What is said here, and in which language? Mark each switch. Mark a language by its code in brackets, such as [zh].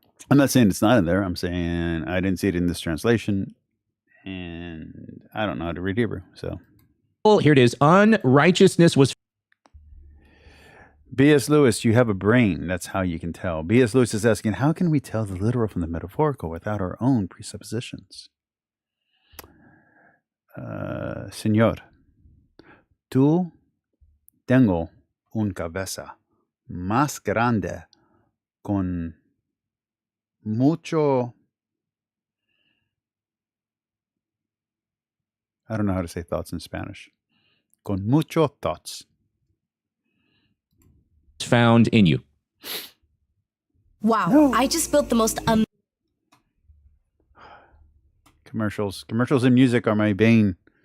[en] I'm not saying it's not in there. I'm saying I didn't see it in this translation, and I don't know how to read Hebrew. So here it is. Unrighteousness was... B.S. Lewis, you have a brain. That's how you can tell. B.S. Lewis is asking, how can we tell the literal from the metaphorical without our own presuppositions? [es] Señor, tú tengo un cabeza más grande con mucho... [en] I don't know how to say thoughts in Spanish. [es] Con mucho [en] thoughts. Found in you. Wow, no. I just built the most Commercials and music are my bane.